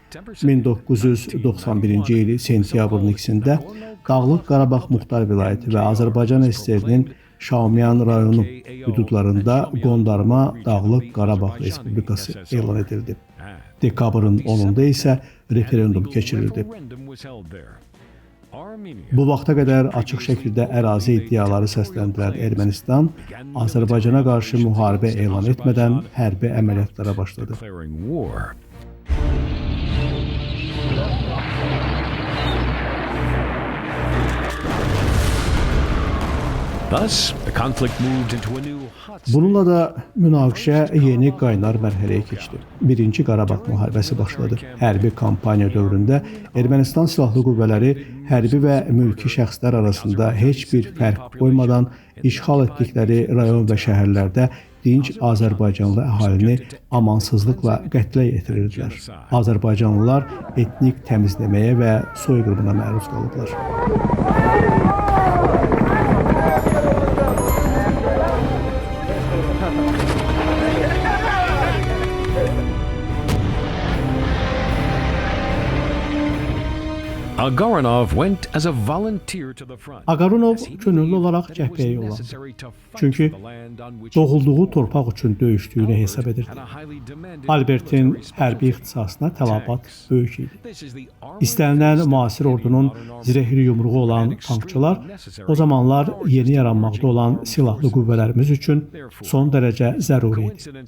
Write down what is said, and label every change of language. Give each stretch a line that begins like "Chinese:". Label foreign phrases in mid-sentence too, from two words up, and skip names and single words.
Azerbaijani: 1991-ci il sentyabrın 2-də Dağlıq Qarabağ Muxtar Vilayəti və Azərbaycan SSR-nin Şaumyan rayonu hüdudlarında qondarma Dağlıq Qarabağ Respublikası elan edildi. Dekabrın 10-da isə referendum keçirildi. Bu vaxta qədər açıq şəkildə ərazi iddiaları səsləndirən Ermənistan Azərbaycana qarşı müharibə elan etmədən hərbi əməliyyatlara başladı.
English: Thus, the conflict moved into a new hot
Azerbaijani: Bununla da münaqişə yeni qaynar mərhələyə keçdi. Birinci Qarabağ müharibəsi başladı. Hərbi kampaniya dövründə Ermənistan silahlı qüvvələri hərbi və mülki şəxslər arasında heç bir fərq qoymadan işğal etdikləri rayon və şəhərlərdə dinc Azərbaycanlı əhalini amansızlıqla qətlə yetirirdilər. Azərbaycanlılar etnik təmizləməyə və soyqırımına məruz qalıblar.
English: Agaronov went as a volunteer to the front.
Azerbaijani: Agaronov könüllü olaraq cəbhəyə yollandı. Çünki doğulduğu torpaq üçün döyüşdüyünü hesab edirdi. Albertin hərbi ixtisasına tələbat böyük idi. İstənilən müasir ordunun zirehli yumruğu olan tankçılar o zamanlar yeni yaranmaqda olan silahlı qüvvələrimiz üçün son dərəcə zəruri idi.